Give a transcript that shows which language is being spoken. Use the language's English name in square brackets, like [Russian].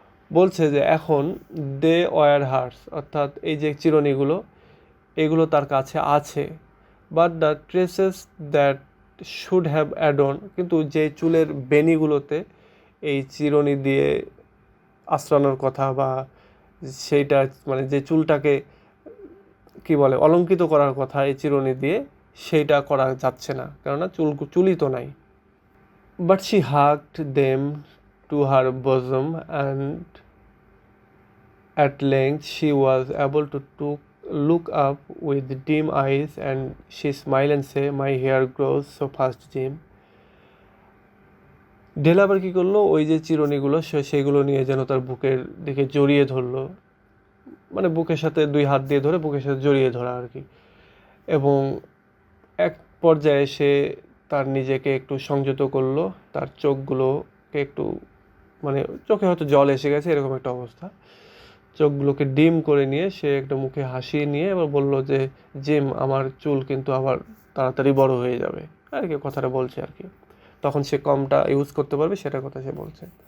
[Bangla] বলছে যে এখন [English] they were hers, [Bangla] অর্থাৎ এই যে চিরুনিগুলো এগুলো তার কাছে আছে, [English] but the traces that should have adorned, [Bangla] কিন্তু যে চুলের বেনিগুলোতে এই চিরুনি দিয়ে আশ্রানোর কথা বা সেইটা মানে যে চুলটাকে কি বলে অলঙ্কিত করার কথা এই চিরুনি দিয়ে, সেইটা করা যাচ্ছে না, কেননা চুলই তো নাই। [English] But she hugged them to her bosom, and at length she was able to look up with dim eyes, and she smiled and say, "My hair grows so fast, Jim." [Bangla] ডেলা আবার কী করলো, ওই যে চিরুনিগুলো সেগুলো নিয়ে যেন তার বুকের দিকে জড়িয়ে ধরলো, মানে বুকের সাথে দুই হাত দিয়ে ধরে বুকের সাথে জড়িয়ে ধরা আর কি। এবং এক পর্যায়ে সে তার নিজেকে একটু সংযত করলো, তার চোখগুলোকে একটু মানে চোখে হয়তো জল এসে গেছে এরকম একটা অবস্থা, চোখগুলোকে ডিম করে নিয়ে সে একটা মুখে হাসিয়ে নিয়ে এবার বলল যে জিম, আমার চুল কিন্তু আবার তাড়াতাড়ি বড় হয়ে যাবে আর কি, কথাটা বলছে আর কি, তখন সে কমটা ইউজ করতে পারবে সেটার কথা সে বলছে।